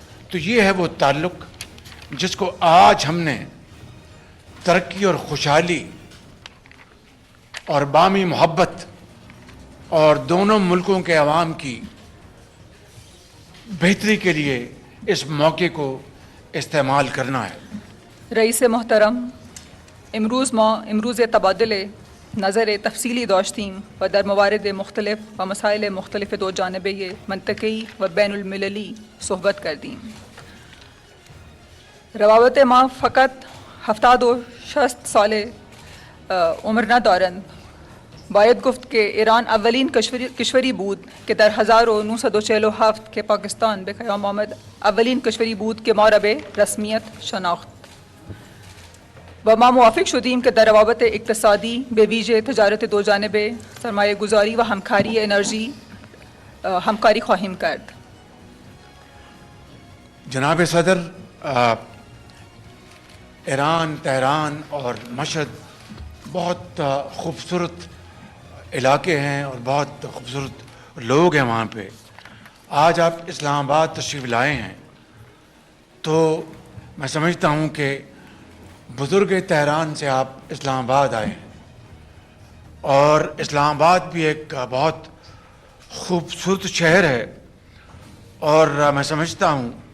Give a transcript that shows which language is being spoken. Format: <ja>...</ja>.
<ur>تو یہ ہے وہ تعلق جس کو آج ہم نے ترقی اور خوشحالی اور باہمی محبت اور دونوں ملکوں کے عوام کی بہتری کے لیے اس موقع کو استعمال کرنا ہے.</ur> <fa>رئیس محترم، امروز تبادل نظر تفصیلی داشتیم و در موارد مختلف و مسائل مختلف دو جانبے منطقی و بین المللی صحبت کردیم. روابط ما فقط 70 سال عمر ندارند. باید گفت که ایران اولین کشوری بود که در 1947 که پاکستان به قیام آمد اولین کشوری بود که ما را به رسمیت شناخت و ما موافق شدیم که در روابط اقتصادی به ویژه تجارت دو جانبه سرمایه گذاری و همکاری انرژی همکاری خواهیم کرد.</fa> <ur>جناب صدر، ایران، تہران اور مشہد بہت خوبصورت علاقے ہیں اور بہت خوبصورت لوگ ہیں وہاں پہ. آج آپ اسلام آباد تشریف لائے ہیں تو میں سمجھتا ہوں کہ بزرگ تہران سے آپ اسلام آباد آئے ہیں اور اسلام آباد بھی ایک بہت خوبصورت شہر ہے اور میں سمجھتا ہوں</ur>